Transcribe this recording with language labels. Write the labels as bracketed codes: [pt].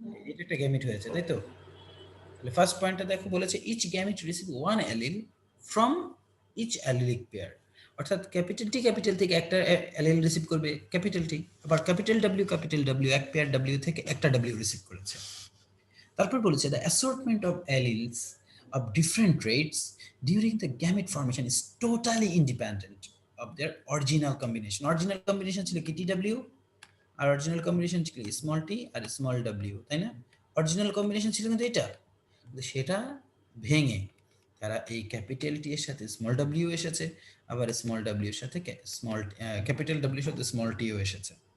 [bn] এটা একটা গ্যামেট হয়েছে, তাই তো? তাহলে ফার্স্ট পয়েন্টটা দেখো, বলেছে each gamete receive one allele from each অ্যালিলিক pair, অর্থাৎ ক্যাপিটাল টি থেকে একটা অ্যালিল রিসিভ করবে ক্যাপিটাল টি, আবার ক্যাপিটাল ডব্লিউ এক পেয়ার ডব্লিউ থেকে একটা ডব্লিউ রিসিভ করেছে। তারপর বলেছে [en] the assortment of alleles of different traits during the gamete formation is totally independent of their original combination. [bn] Original combination ছিল কি TW আর অরিজিনাল কম্বিনেশন ছিল স্মল টি আর small W, তাই না? অরিজিনাল কম্বিনেশন ছিল কিন্তু এটা, কিন্তু সেটা ভেঙে তারা এই ক্যাপিটাল টি এর সাথে স্মল ডাব্লিউ এসেছে, আবার স্মল ডাব্লিউ এর সাথে স্মল ক্যাপিটাল ডাব্লিউ এর সাথে স্মল টিও এসেছে।